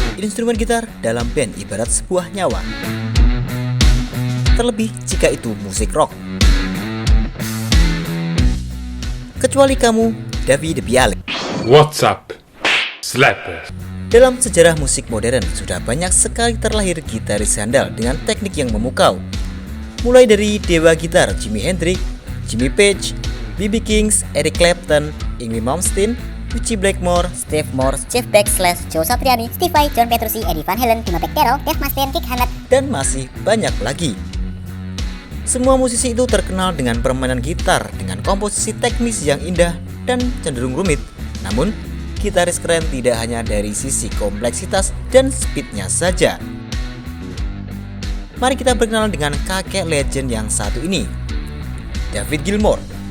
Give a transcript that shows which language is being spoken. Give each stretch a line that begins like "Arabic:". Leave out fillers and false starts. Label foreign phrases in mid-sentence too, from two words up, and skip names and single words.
Indonesian: Instrumen gitar dalam band ibarat sebuah nyawa, terlebih jika itu musik rock. Kecuali kamu, David Bialik.
English: What's up, Slapper?
Indonesian: Dalam sejarah musik modern sudah banyak sekali terlahir gitaris handal dengan teknik yang memukau. Mulai dari dewa gitar Jimi Hendrix, Jimmy Page, B.B. King, Eric Clapton, Yngwie Malmsteen, Ritchie Blackmore, Steve Morse, Jeff Beck, Joe Satriani, Steve Vai, John Petrucci, Eddie Van Halen, Timo Bechdel, Dave Mustaine, Kick Hammett, dan masih banyak lagi. Semua musisi itu terkenal dengan permainan gitar dengan komposisi teknis yang indah dan cenderung rumit. Namun, gitaris keren tidak hanya dari sisi kompleksitas dan speednya saja. Mari kita berkenalan dengan kakek legend yang satu ini, David Gilmour.